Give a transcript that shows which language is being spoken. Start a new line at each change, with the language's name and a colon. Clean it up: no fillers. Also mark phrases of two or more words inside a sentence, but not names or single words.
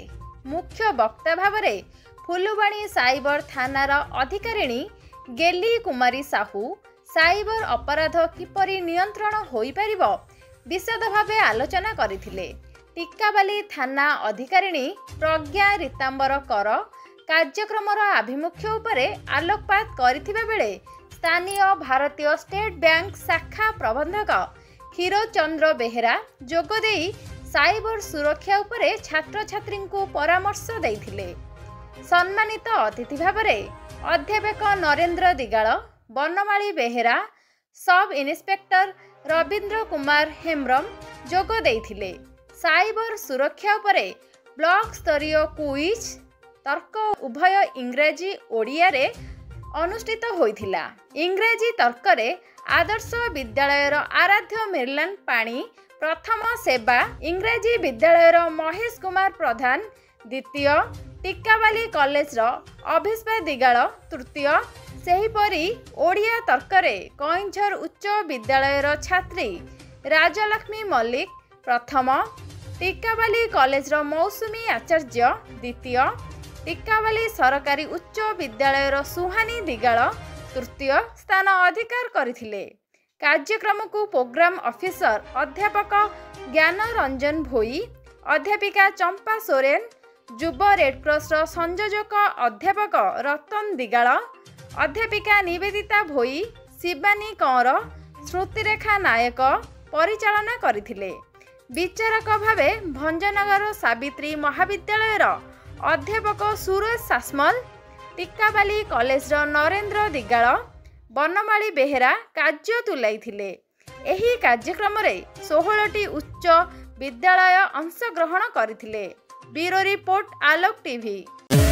Odia: ମୁଖ୍ୟ ବକ୍ତା ଭାବ ଫୁଲବାଣୀ ସାଇବର ଥାନାର ଅଧିକାରିଣୀ ଗେଲି କୁମାରୀ ସାହୁ ସାଇବର ଅପରାଧ କିପରି ନିୟନ୍ତ୍ରଣ ହୋଇ ପରିବୋ ବିଶଦ ଭାବେ ଆଲୋଚନା କରଥିଲେ। ଟିକ୍କାୱାଲି ଥାନା ଅଧିକାରିଣୀ ପ୍ରଜ୍ଞା ରୀତାମ୍ବର କର କାର୍ଯ୍ୟକ୍ରମର ଆଭିମୁଖ୍ୟ ଉପରେ ଆଲୋକପାତ କରଥିବା ବେଳେ ସ୍ଥାନୀୟ ଭାରତୀୟ ଷ୍ଟେଟ ବ୍ୟାଙ୍କ ଶାଖା ପ୍ରବନ୍ଧକ କ୍ଷୀରୋଦ ଚନ୍ଦ୍ର ବେହେରା ଯୋଗଦେଇ ସାଇବର ସୁରକ୍ଷା ଉପରେ ଛାତ୍ର ଛାତ୍ରୀ କୋ ପରାମର୍ଶ ଦେଇଥିଲେ। ସମ୍ମାନିତ ଅତିଥି ଭାବ ଅଧ୍ୟାପକ ନରେନ୍ଦ୍ର ଦିଗାଲ, ବନମାଳୀ ବେହେରା,
English: sub inspector
Odia: ରବୀନ୍ଦ୍ର କୁମାର ହେମ୍ବ୍ରମ ଯୋଗ ଦେଇଥିଲେ। ସାଇବର ସୁରକ୍ଷା ଉପରେ ବ୍ଲକ ସ୍ତରୀୟ କୁଇଜ ତର୍କ ଉଭୟ ଇଂରାଜୀ ଓଡ଼ିଆ ରେ ଅନୁଷ୍ଠିତ ହୋଇଥିଲା। ଇଂରାଜୀ ତର୍କ ରେ ଆଦର୍ଶ ବିଦ୍ୟାଳୟର ଆରାଧ୍ୟ ମେରଲାଣ୍ଡ ପାଣି ପ୍ରଥମ ସେବା, ଇଂରାଜୀ ବିଦ୍ୟାଳୟର ମହେଶ କୁମାର ପ୍ରଧାନ ଦ୍ୱିତୀୟ, ଟିକ୍କାୱାଲି କଲେଜ ଅଭିଷ୍ପା ଦିଗାଲ ତୃତୀୟ, ସେହିପରି ଓଡ଼ିଆ ତର୍କରେ କଇଁଝର ଉଚ୍ଚ ବିଦ୍ୟାଳୟର ଛାତ୍ରୀ ରାଜଲକ୍ଷ୍ମୀ ମଲ୍ଲିକ ପ୍ରଥମ, ଟିକ୍କାୱାଲି କଲେଜ ମୌସୁମୀ ଆଚାର୍ଯ୍ୟ ଦ୍ୱିତୀୟ, ଟିକ୍କାୱାଲି ସରକାରୀ ଉଚ୍ଚ ବିଦ୍ୟାଳୟର ସୁହାନୀ ଦିଗାଲ ତୃତୀୟ ସ୍ଥାନ ଅଧିକାର କରଥିଲେ। କାର୍ଯ୍ୟକ୍ରମ କୋ
English: program officer
Odia: ଅଧ୍ୟାପକ ଜ୍ଞାନ ରଞ୍ଜନ ଭୋଇ, ଅଧ୍ୟାପିକା ଚମ୍ପା ସୋରେନ, ଯୁବ ରେଡକ୍ରସ ସଂଯୋଜକ ଅଧ୍ୟାପକ ରତନ ଦିଗାଲ, ଅଧ୍ୟାପିକା ନିବେଦିତା ଭୋଇ, ଶିବାନୀ କଁୱର, ଶ୍ରୁତିରେଖା ନାୟକ ପରିଚାଳନା କରଥିଲେ। ବିଚାରକ ଭାବେ ଭଞ୍ଜନଗର ସାବିତ୍ରୀ ମହାବିଦ୍ୟାଳୟର ଅଧ୍ୟାପକ ସୁରେଶ ସାସମଲ, ଟିକ୍କାୱାଲି କଲେଜ ନରେନ୍ଦ୍ର ଦିଗାଲ, ବନମାଳୀ ବେହେରା କାର୍ଯ୍ୟ ତୁଲାଇଥିଲେ। ଏହି କାର୍ଯ୍ୟକ୍ରମ ରେ 16ଟି ଉଚ୍ଚ ବିଦ୍ୟାଳୟ ଅଂଶଗ୍ରହଣ କରଥିଲେ।
English: Bureau report Alok TV.